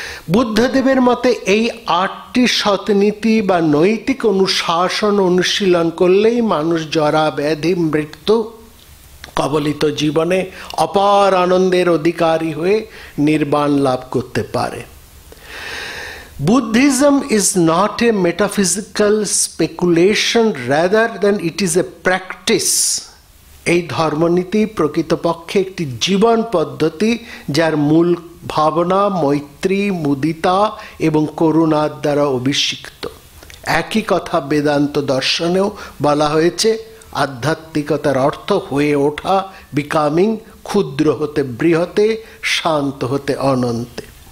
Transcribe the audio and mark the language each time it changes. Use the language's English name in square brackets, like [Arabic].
[Bangla] বুদ্ধদেবের মতে এই 8টি সৎনীতি বা নৈতিক অনুশাসন অনুশীলন করলেই মানুষ জরা, ব্যাধি, মৃত্যু কবলিত জীবনে অপার আনন্দের অধিকারী হয়ে নির্বাণ লাভ করতে পারে। [English] Buddhism is not a metaphysical speculation, rather than it is a practice. [Bangla] এই ধর্মনীতি প্রকৃতপক্ষে একটি জীবন পদ্ধতি, যার মূল ভাবনা মৈত্রী, মুদিতা এবং করুণার দ্বারা অভিষিক্ত। একই কথা বেদান্ত দর্শনেও বলা হয়েছে। আধ্যাত্মিকতার অর্থ হয়ে ওঠা, বিকামিং, ক্ষুদ্র হতে বৃহতে, শান্ত হতে অনন্তে।